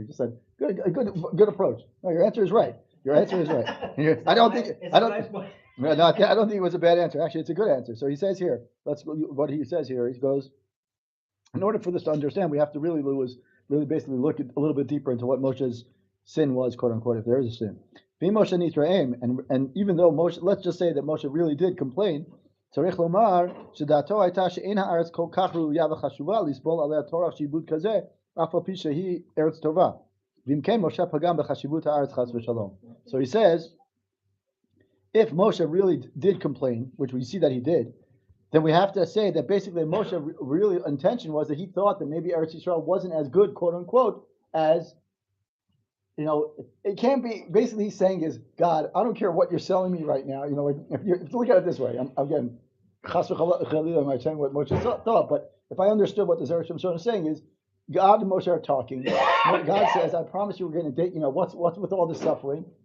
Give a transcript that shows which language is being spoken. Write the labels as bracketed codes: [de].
[en] He just said, good approach. No, your answer is right. Your answer is right. I don't think it was a bad answer. Actually, it's a good answer. So he says here, what he says here, he goes, in order for this to understand, we have to really basically look a little bit deeper into what Moshe's sin was, quote unquote, if there is a sin. And even though Moshe, let's just say that Moshe really did complain, [he] צריך לומר שדעתו הייתה שאין הארץ כל כך ראויה וחשובה לסבול עליה טורח שעבוד כזה, אף על פי שהיא ארץ טובה. ואם כן, משה פגם בחשיבות הארץ חס ושלום. [en] So he says, if Moshe really did complain, which we see that he did, then we have to say that basically Moshe really intention was that he thought that maybe Eretz Yisrael wasn't as good, quote unquote, as, it can't be, basically he's saying is, God, I don't care what you're selling me right now, like if you look at it this way, again, chas v'chalila, I'm not saying what Moshe thought, but if I understood what the Zera Shimshon is saying is, God and Moshe are talking, God says, I promise you we're going to date, what's with all this suffering?